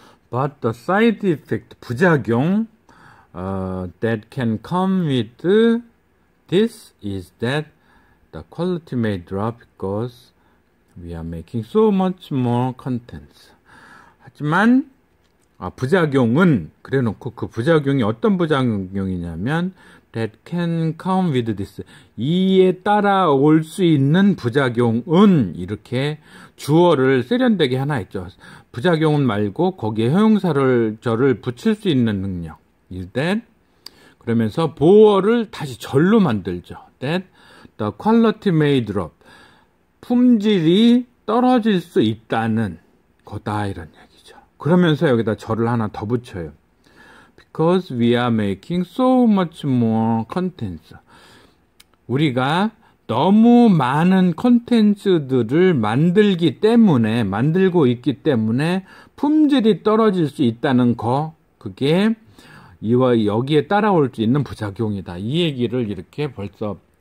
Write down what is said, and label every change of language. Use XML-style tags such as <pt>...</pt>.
<en>But the side effect,</en> <ko>부작용</ko> <en>that can come with this is that the quality may drop because we are making so much more contents.</en> <ko>하지만 부작용은 그래놓고 그 부작용이 어떤 부작용이냐면</ko> <en>that can come with this.</en> <ko>이에 따라올 수 있는 부작용은 이렇게 주어를 세련되게 하나 있죠. 부작용은 말고 거기에 형용사를 절을 붙일 수 있는 능력.</ko> <en>is that</en> <ko>그러면서 보어를 다시 절로 만들죠.</ko> <en>that the quality may drop.</en> <ko>품질이 떨어질 수 있다는 거다 이런 얘기죠. 그러면서 여기다 절을 하나 더 붙여요.</ko> <en>Because we are making so much more contents.</en> <ko>우리가 너무 많은 콘텐츠들을 만들고 있기 때문에 품질이 떨어질 수 있다는 거, 그게 이와 여기에 따라올 수 있는 부작용이다. 이 얘기를 이렇게 벌써</ko>